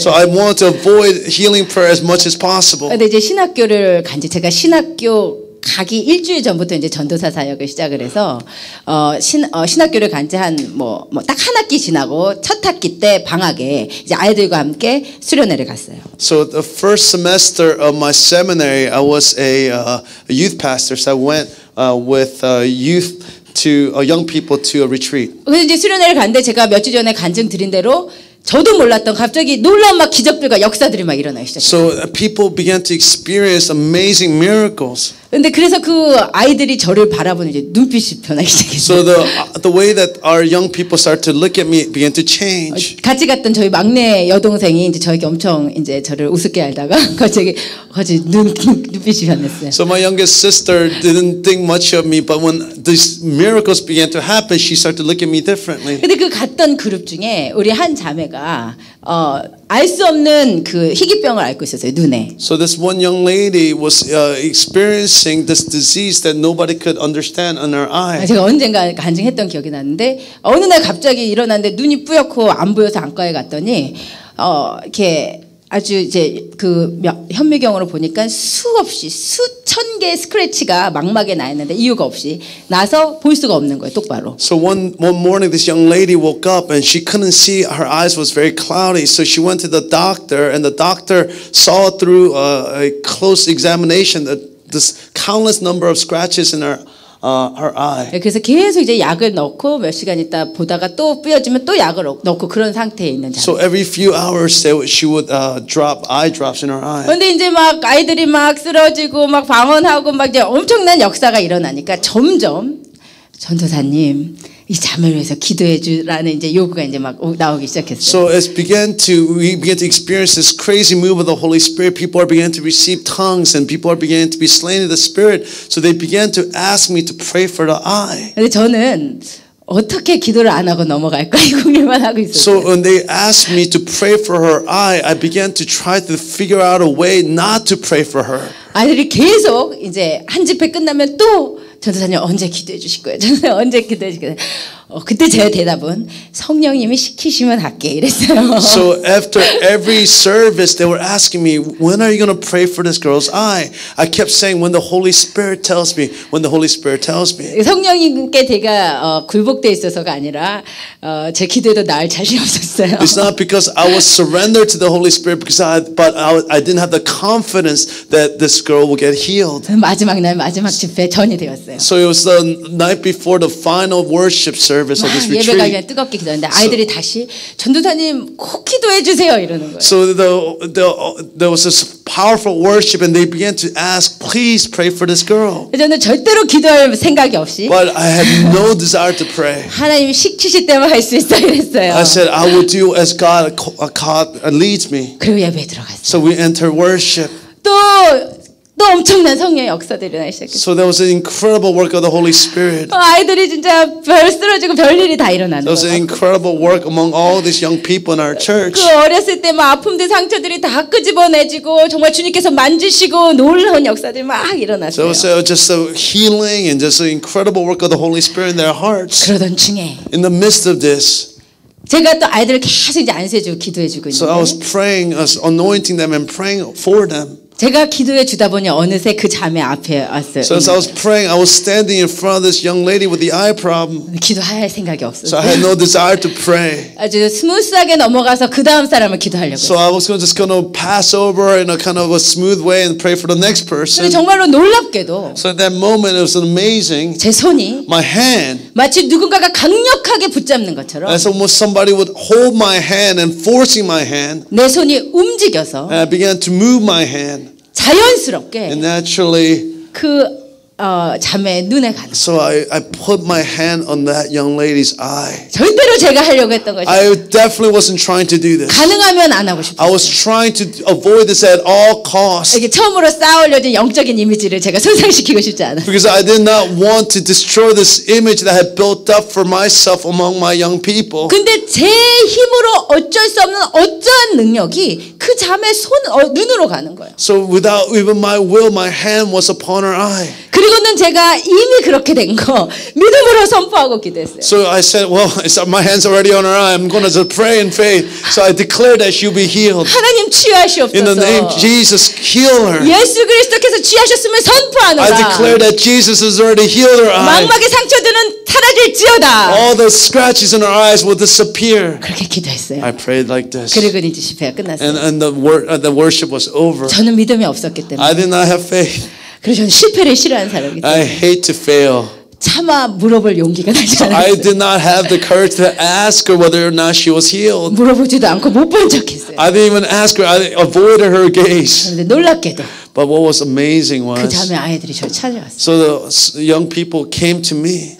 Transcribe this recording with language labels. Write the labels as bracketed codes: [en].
[en] So I want to avoid healing prayer as much as possible. [ko] 근데 이제 신학교를 간지 제가 신학교 가기 일주일 전부터 이제 전도사 사역을 시작을 해서 신학교를 간지 한 뭐 딱 한 학기 지나고 첫 학기 때 방학에 이제 아이들과 함께 수련회를 갔어요. [en] So the first semester of my seminary, I was a youth pastor. So I went with youth to young people to a retreat. [ko] 그래서 이제 수련회를 갔는데 제가 몇 주 전에 간증 드린 대로 저도 몰랐던 갑자기 놀라운 막 기적들과 역사들이 막 일어나기 시작했어요. [en] So people began to experience amazing miracles. [ko] 근데 그래서 그 아이들이 저를 바라보는 이제 눈빛이 변하기 시작했어요. [en] So the way that our young people start to look at me began to change. [ko] 같이 갔던 저희 막내 여동생이 이제 저에게 엄청 이제 저를 우습게 알다가 갑자기 눈빛이 변했어요. [en] So my youngest sister didn't think much of me, but when these miracles began to happen, she started to look at me differently. [ko] 근데 그 갔던 그룹 중에 우리 한 자매가 여자가 알 수 없는 그 희귀병을 앓고 있었어요. 눈에. [en] So this one young lady was experiencing this disease that nobody could understand in her eye. [ko] 제가 언젠가 간증했던 기억이 나는데 어느 날 갑자기 일어났는데 눈이 뿌옇고 안 보여서 안과에 갔더니 이렇게 아주 이제 그 현미경으로 보니까 수없이 수천 개의 스크래치가 망막에 나 있는데 이유가 없이 나서 볼 수가 없는 거예요, 똑바로. [en] So one morning this young lady woke up and she couldn't see, her eyes was very cloudy, so she went to the doctor and the doctor saw through a close examination that this countless number of scratches in her eye. [ko] 그래서 계속 이제 약을 넣고 몇 시간 있다 보다가 또 뿌여지면 또 약을 넣고 그런 상태에 있는 자매. [en] So every few hours she would drop eye drops in her eye. [ko] 그런데 이제 막 아이들이 막 쓰러지고 막 방언하고 막 이제 엄청난 역사가 일어나니까 점점 전도사님 이 자매를 위해서 기도해 주라는 이제 요구가 이제 막 나오기 시작했어요. [en] So as we began to experience this crazy move of the Holy Spirit, people are beginning to receive tongues and people are beginning to be slain in the Spirit. So they began to ask me to pray for the eye. [ko] 근데 저는 어떻게 기도를 안 하고 넘어갈까 이 고민만 하고 있었어요. [en] So when they asked me to pray for her eye, I began to try to figure out a way not to pray for her. [ko] 아이들이 계속 이제 한 집회 끝나면 또 전도사님 언제 기도해 주실 거예요? 전도사님 언제 기도해 주실 거예요? 그때 제 대답은 성령님이 시키시면 할게 이랬어요. [en] So after every service, they were asking me, when are you going to pray for this girl's eye? I kept saying, when the Holy Spirit tells me, when the Holy Spirit tells me. [ko] 성령님께 제가 굴복돼 있어서가 아니라 제 기도에도 나을 자신이 없었어요. [en] It's not because I was surrendered to the Holy Spirit, but I didn't have the confidence that this girl will get healed. [ko] 마지막 날 마지막 집회 전이 되었어요. [en] So it was the night before the final worship service of this [ko] 예배가 [en] retreat. [ko] 그냥 뜨겁게 기도했는데 아이들이 다시 전도사님 꼭 기도해 주세요 이러는 거예요. [en] So there was this powerful worship and they began to ask, please pray for this girl. [ko] 저는 절대로 기도할 생각이 없이 [en] But I had no desire to pray. [ko] 하나님이 시키실 때만 할 수 있어 이랬어요. [en] I said, I will do as God leads me. [ko] 그리고 예배에 들어갔어요. [en] So we enter worship. [ko] 또 엄청난 성령의 역사들이 일어나기 시작했어요. [en] So there was an incredible work of the Holy Spirit. [ko] 아이들이 진짜 별 쓰러지고 별일이 다 일어나는 [en] There was an [ko] 거예요. [en] incredible work among all these young people in our church. [ko] 그 어렸을 때 막 아픔들 상처들이 다 끄집어내지고 정말 주님께서 만지시고 놀라운 역사들이 막 [en] So [ko] 일어났어요. [en] it was just a healing and just an incredible work of the Holy Spirit in their hearts. [ko] 그러던 중에 [en] In the midst of this, [ko] 제가 또 아이들을 계속 이제 안수해주고 기도해주고 [en] so I was [ko] 있는데 [en] praying, anointing them and praying for them. [ko] 제가 기도해 주다 보니 어느새 그 자매 앞에 왔어요. [en] So as I was praying, I was standing in front of this young lady with the eye problem. [ko] 기도할 생각이 [en] So [ko] 없었어요. [en] I had no desire to pray. [ko] 아주 스무스하게 넘어가서 그 다음 사람을 기도하려고 [en] So I was just going to pass over in a kind of a smooth way and pray for the next [ko] 근데 [en] person. [ko] 정말로 놀랍게도 [en] So at that moment, it was amazing. [ko] 제 손이 [en] My hand, [ko] 마치 누군가가 강력하게 붙잡는 것처럼 [en] as almost somebody would hold my hand and forcing my hand. [ko] 내 손이 움직여서 [en] And I began to move my hand. [ko] 자연스럽게 [en] And naturally, [ko] 그 자매의 눈에 가는. [en] so I put my hand on that young lady's eye. [ko] 절대로 제가 하려고 했던 것이 [en] I definitely wasn't trying to do this. [ko] 가능하면 안 하고 [en] I [ko] 싶어요. [en] was trying to avoid this at all costs. [ko] 이게 처음으로 쌓아올려진 영적인 이미지를 제가 손상시키고 싶지 않아요. [en] Because I did not want to destroy this image that I had built up for myself among my young people. [ko] 근데 제 힘으로 어쩔 수 없는 어떠한 능력이 그 자매 눈으로 가는 거예요. [en] So without even my will, my hand was upon her eye. [ko] 그리고는 제가 이미 그렇게 된 거 믿음으로 선포하고 기도했어요. [en] So I said, well, my hand's already on her eye. I'm going to pray in faith. So I declared that she'll be healed. [ko] 하나님 치유하시옵소서. [en] In the name of Jesus, heal her. [ko] 예수 그리스도께서 치유하셨으면 [en] I [ko] 선포하노라. [en] declare that Jesus has already healed her eye. [ko] 망막의 상처들은 사라질지어다. [en] All the scratches in her eyes will disappear. [ko] 그렇게 기도했어요. [en] I prayed like this. [ko] 그리고 이제 집회가 끝났어요. [en] And the worship was over. [ko] 저는 믿음이 없었기 때문에. [en] I did not have faith. [ko] 그래서 저는 실패를 싫어하는 사람이기 때문에. [en] I hate to fail. [ko] 차마 물어볼 용기가 나지 [en] I [ko] 않았어요. [en] did not have the courage to ask her whether or not she was healed. [ko] 물어보지도 않고 못 본 척했어요. [en] I didn't even ask her. I avoided her gaze. [ko] 그런데 놀랍게도 [en] But what was amazing [ko] 그 [en] was, [ko] 자매 아이들이 저를 찾아왔어요. [en] so the young people came to me.